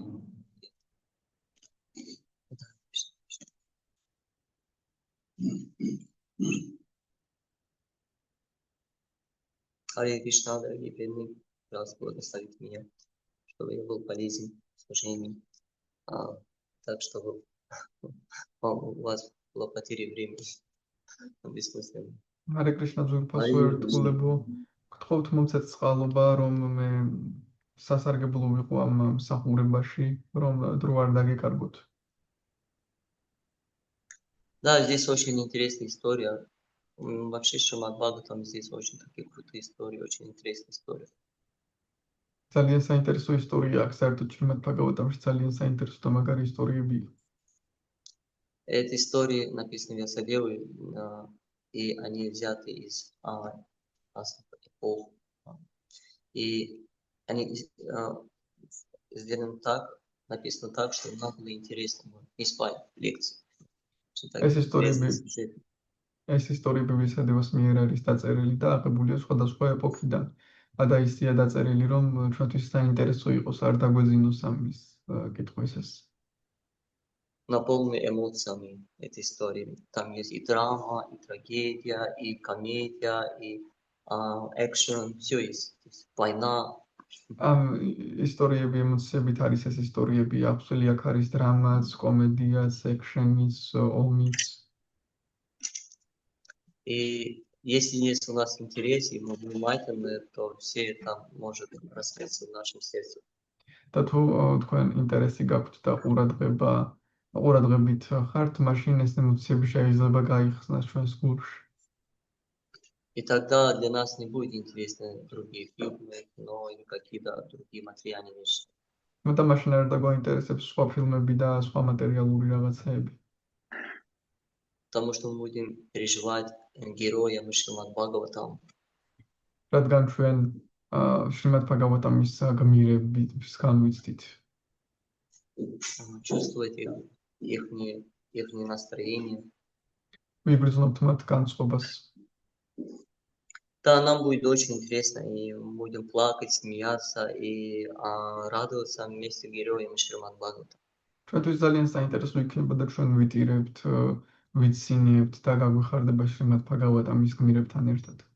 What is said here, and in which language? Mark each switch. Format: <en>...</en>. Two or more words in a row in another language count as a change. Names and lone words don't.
<ru>Харе Кришна, дорогие преданные, пожалуйста, благословите меня, чтобы я был полезен в служении, так, чтобы у вас было потери времени бессмысленно.</ru> <ka>Харе Кришна ძვირფასო ერთგულებო, გთხოვთ მომცეცხლობა, რომ მე სასარგებლო ვიყო ამ მსახურებაში, რომ დრო არ დაგეკარგოთ.</ka> <ru>Да, здесь очень интересная история. Вообще, Шримад Бхагаватам здесь очень такие крутые истории, очень интересная история.</ru> <ka>ძალიან საინტერესო ისტორია აქვს, საერთოდ Шримад Бхагаватамში ძალიან საინტერესო და მაგარი ისტორიებია.</ka> <ru>Эти истории написаны Вьясадевой, и они взяты из разных эпох. И они сделаны так, написано так, что нам было интересно не спать в лекции.</ru> <ka>ეს ისტორიები ვიასადევას მიერ არის დაწერილი და აღებულია სხვადასხვა ეპოქიდან. და ისია დაწერილი, რომ ჩვენთვის საინტერესო იყოს, არ დაგვეძინოს ამის კითხვისას.</ka> <ru>наполнены эмоциями этой истории. Там есть и драма, и трагедия, и комедия, и экшен, все есть. То есть война.</ru> <ka>ამ ისტორიები ემოციებით არის ეს ისტორიები აბსოლუტი აქ არის დრამაც, კომედიაც, ექშენიც, ომიც.</ka> <ru>И если есть у нас интерес, и мы внимательны, то все это может раскрыться в нашем сердце.</ru> <ka>და თუ თქვენ ინტერესი გაქვთ და ყურადღებით ხართ, მაშინ ეს ემოციები შეიძლება გაიხსნას ჩვენს გულში.</ka> <ru>И тогда для нас не будет интересны другие фильмы, кино или какие-то другие материальные вещи.</ru> <ka>Ну და მაშინ არ დაგვაინტერესებს სხვა ფილმები და სხვა მატერიალური რაღაცეები.</ka> <ru>Потому что мы будем переживать героя Шримад Бхагаватам.</ru> <ka>რადგან ჩვენ შრიმად ბჰაგავატამის გმირების განვიცდით.</ka> <ru>Чувствовать их настроение.</ru> <ka>ვიგრძნობთ მათ განწყობას.</ka> <ru>Да, нам будет очень интересно, и мы будем плакать, смеяться и радоваться вместе с героем Шримад Бхагаватам.</ru> <ka>ჩვენთვის ძალიან საინტერესო იქნება და ჩვენ ვიტირებთ, ვიცინებთ და გაგვიხარდება შრიმად ბჰაგავატამის გმირებთან ერთად.</ka>